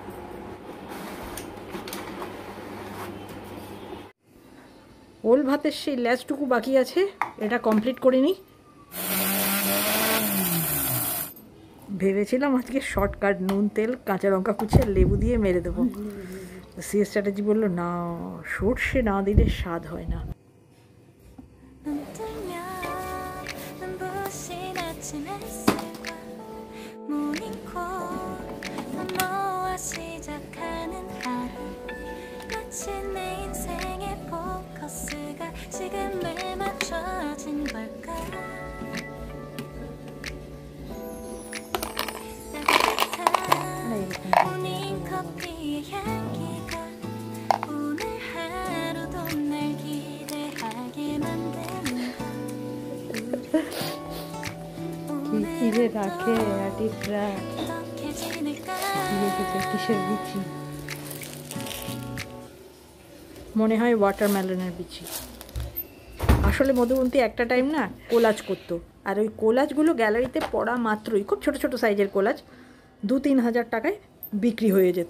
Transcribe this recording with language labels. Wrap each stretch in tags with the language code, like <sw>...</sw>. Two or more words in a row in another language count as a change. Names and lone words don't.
<bn>ওল ভাতের সেই ল্যাচটুকু বাকি আছে, এটা কমপ্লিট করে নিই। ভেবেছিলাম আজকে শর্টকাট নুন তেল কাঁচা লঙ্কা কুচিয়ে লেবু দিয়ে মেরে দেবো। সিএস চ্যাটার্জি বললো না, সর্ষে না দিলে স্বাদ হয় না।</bn> <ko>눈 뜨면 눈부신 아침 햇살과 모닝콜 또 너와 시작하는 하루 마치 내 인생의 포커스가 지금에 맞춰진 걸까 따뜻한 모닝커피의 향기가 오늘 하루도 날 기대하게 만드는가</ko> <bn>কিসে রাখে আর্টিস্টরা,</bn> <ko>어떻게 지낼까</ko> <bn>কিসের বিচি? মনে হয় ওয়াটারমেলনের বিচি। আসলে মধুবন্তী একটা টাইম না কোলাজ করতো, আর ওই কোলাজগুলো গ্যালারিতে পড়া মাত্রই, খুব ছোট ছোট সাইজের কোলাজ, 2-3 হাজার টাকায় বিক্রি হয়ে যেত।</bn>